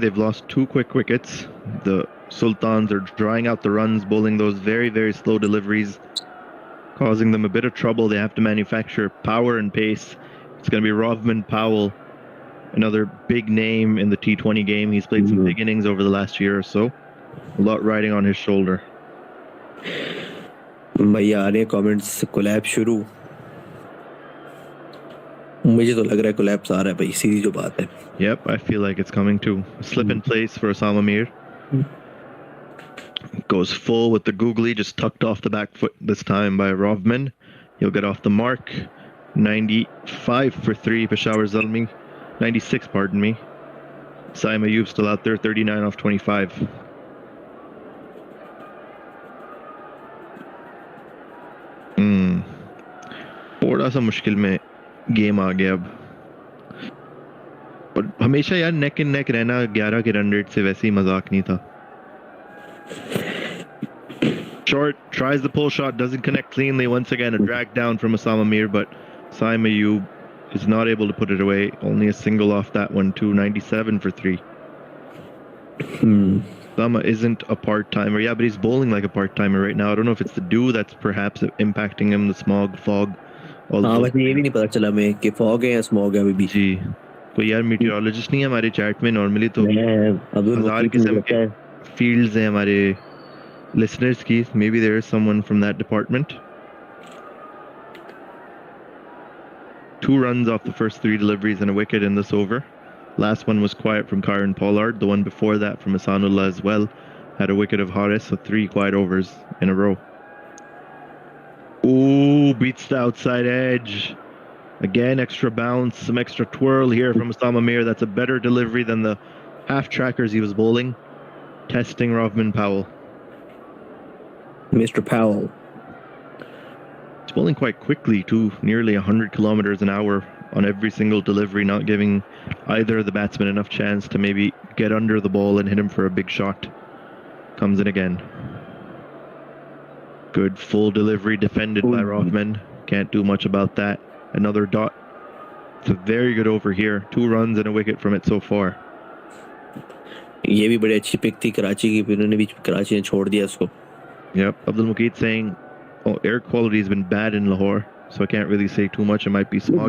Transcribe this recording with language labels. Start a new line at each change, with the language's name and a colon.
English: They've lost 2 quick wickets. The Sultans are drying out the runs, bowling those very, very slow deliveries. causing them a bit of trouble. They have to manufacture power and pace. It's going to be Rovman Powell, another big name in the T20 game. He's played some big innings over the last year or so. A lot riding on his shoulder.
Hindi: भैया आ रहे हैं comments, collab शुरू. मुझे तो लग रहा है collapse आ रहा है भाई, सीधी जो बात है.
English: Yep, I feel like it's coming too. Slip in place for Osama Mir. Goes full with the googly, just tucked off the back foot this time by Rovman. He'll get off the mark. 95 for 3, Peshawar Zalmi. 96, pardon me. Saim Ayub still out there, 39 off 25.
Hindi: थोड़ा सा मुश्किल में game आ गया अब. और हमेशा यार नेक इन नेक रहना 11 के रन रेट से वैसे ही मजाक नहीं था.
English: Short, tries the pull shot, doesn't connect cleanly. Once again, a drag down from Osama Mir, but Saim Ayub is not able to put it away. Only a single off that one, too. 97 for 3. Osama isn't a part-timer. Yeah, but he's bowling like a part-timer right now. I don't know if it's the dew that's perhaps impacting him, the smog, fog.
Hindi: हाँ, वैसे ये भी नहीं पता चला मैं कि fog है या स्मॉग है अभी भी. जी, कोई यार मीटियोरोलॉजिस्ट नहीं है हमारे चैट में. नॉर्मली तो हजार किस्म के फील्ड्स हैं हमारे listeners की.
English: Maybe there is someone from that department. 2 runs off the first 3 deliveries and a wicket in this over. Last one was quiet from Kieran Pollard. The one before that from Hasanullah as well had a wicket of Haris, so 3 quiet overs in a row. Ooh, beats the outside edge. Again, extra bounce, some extra twirl here from Osama Mir. That's a better delivery than the half trackers he was bowling. Testing Rovman Powell. Mr. Powell. He's bowling quite quickly too, nearly 100 kilometers an hour on every single delivery, not giving either of the batsmen enough chance to maybe get under the ball and hit him for a big shot. Comes in again. Good full delivery defended by Rovman. Can't do much about that. Another dot. It's a very good over here. 2 runs and a wicket from it so far.
Hindi: ये भी बड़ी अच्छी pick थी कराची की, फिर उन्होंने भी कराची ने छोड़ दिया उसको.
English: Yep, Abdul Muqeed saying, oh, air quality has been bad in Lahore, so I can't really say too much. It might be smoggy.